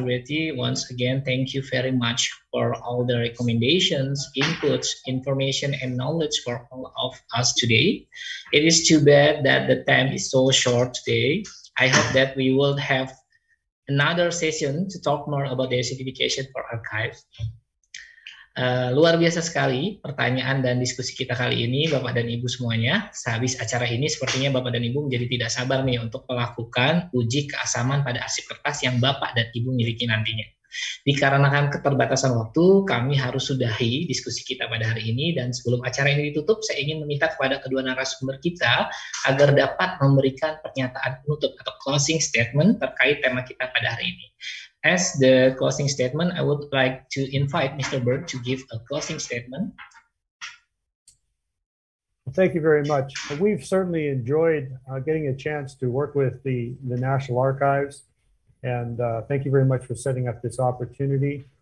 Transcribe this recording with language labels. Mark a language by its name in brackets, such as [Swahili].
[English] Betty, once again, thank you very much for all the recommendations, inputs, information, and knowledge for all of us today. It is too bad that the time is so short today. I hope that we will have another session to talk more about the certification for archive. [Indonesian] Luar biasa sekali pertanyaan dan diskusi kita kali ini, Bapak dan Ibu semuanya. Sehabis acara ini, sepertinya Bapak dan Ibu menjadi tidak sabar nih untuk melakukan uji keasaman pada arsip kertas yang Bapak dan Ibu miliki nantinya. Dikarenakan keterbatasan waktu, kami harus sudahi diskusi kita pada hari ini, dan sebelum acara ini ditutup, saya ingin meminta kepada kedua narasumber kita agar dapat memberikan pernyataan penutup atau closing statement terkait tema kita pada hari ini. [English] As the closing statement, I would like to invite Mr. Bird to give a closing statement. Thank you very much. We've certainly enjoyed getting a chance to work with the National Archives, and thank you very much for setting up this opportunity.